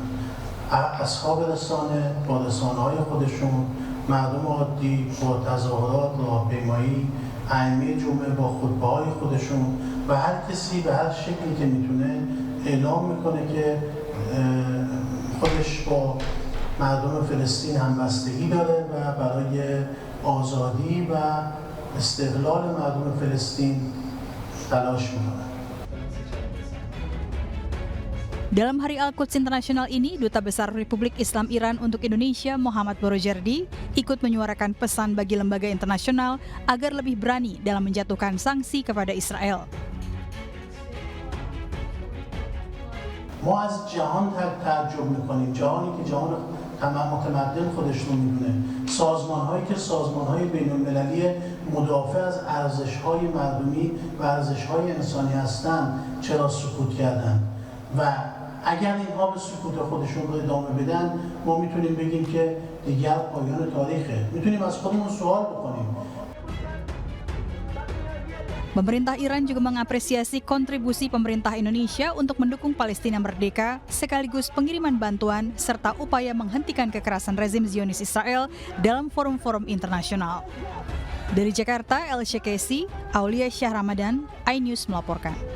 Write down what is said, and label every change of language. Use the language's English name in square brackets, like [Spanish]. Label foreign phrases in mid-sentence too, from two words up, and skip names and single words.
[Persian] اصحاب رسانه با رسانه‌های خودشون، مردم عادی با تظاهرات، راهپیمایی، ائمه جمعه با خطبه‌های خودشون و هر کسی به هر شکلی که میتونه اعلام میکنه که خودش با مردم فلسطین همبستگی داره و برای آزادی و استقلال مردم فلسطین تلاش میکنه. [Indonesian] Dalam Hari Al-Quds Internasional ini, Duta Besar Republik Islam Iran untuk Indonesia, Muhammad Borojerdi, ikut menyuarakan pesan bagi lembaga internasional agar lebih berani dalam menjatuhkan sanksi kepada Israel. [Persian] ما از جهان تعجب میکنیم، جهانی که جهان متمدن خودش رو میدونه، سازمان‌هایی که سازمان‌های بین‌المللی مدافع از ارزش‌های مردمی و ارزش‌های انسانی هستند چرا سکوت کردن؟ و اگر اینها به سکوت خودشون رو ادامه بدن، ما میتونیم بگیم که دیگر پایان تاریخه. میتونیم از خودمون سوال بکنیم. [Indonesian] Pemerintah Iran juga mengapresiasi kontribusi pemerintah Indonesia untuk mendukung Palestina merdeka, sekaligus pengiriman bantuan serta upaya menghentikan kekerasan rezim Zionis Israel dalam forum-forum internasional. Dari Jakarta, El Shekesi, Aulia Syah Ramadan, iNews melaporkan.